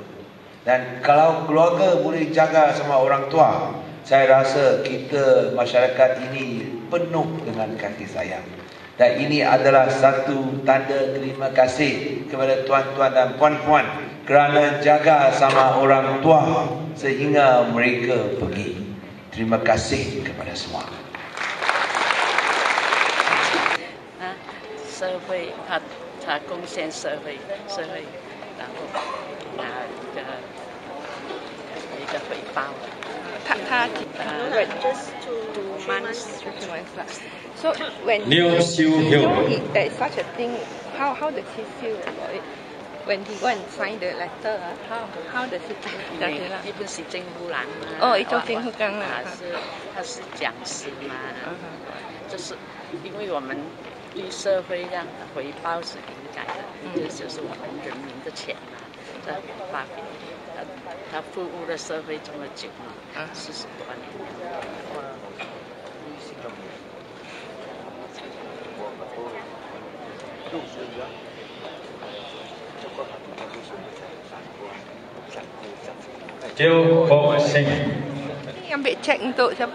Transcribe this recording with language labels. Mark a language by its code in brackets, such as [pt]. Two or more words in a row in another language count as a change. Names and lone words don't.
[ms] Dan kalau keluarga boleh jaga sama orang tua, saya rasa kita masyarakat ini penuh dengan kasih sayang. Dan ini adalah satu tanda terima kasih kepada tuan-tuan dan puan-puan kerana jaga sama orang tua sehingga mereka pergi. Terima kasih kepada semua. [zh] 社会，他贡献社会，然后拿一个回报。 [en] 他 just 2 months. So when Neo Siu Hiu. there is such a thing, how does he feel about it? When he go and sign the letter, how does he feel? [zh] 一本是政府人嘛。哦，一种政府人啊。他是讲师嘛，就是因为我们对社会这样的回报是应该的，这就是我们人民的钱嘛，在发给他服务了社会这么久嘛，40多年。 Teo Ho Sing. [ms] Ini ambil cek untuk siapa?